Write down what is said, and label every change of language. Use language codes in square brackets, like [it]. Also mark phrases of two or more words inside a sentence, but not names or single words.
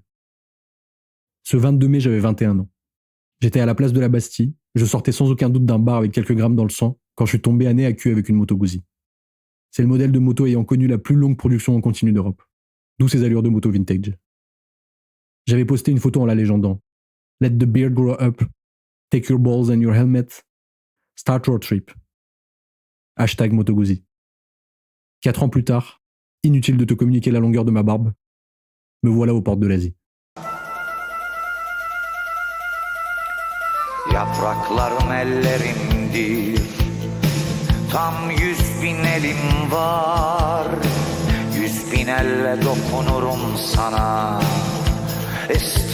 [fr] Ce 22 mai, j'avais 21 ans. J'étais à la place de la Bastille, je sortais sans aucun doute d'un bar avec quelques grammes dans le sang, quand je suis tombé à nez à cul avec une Moto Guzzi. C'est le modèle de moto ayant connu la plus longue production en continu d'Europe. D'où ses allures de moto vintage. J'avais posté une photo en la légendant. [en] Let the beard grow up. Take your balls and your helmet. Start road trip. Hashtag Moto Guzzi. [fr] 4 ans plus tard, inutile de te communiquer la longueur de ma barbe, me voilà aux portes de l'Asie. [tr] Yapraklarım ellerimdir. Tam 100.000 elim var. 100.000 elle dokunurum sana.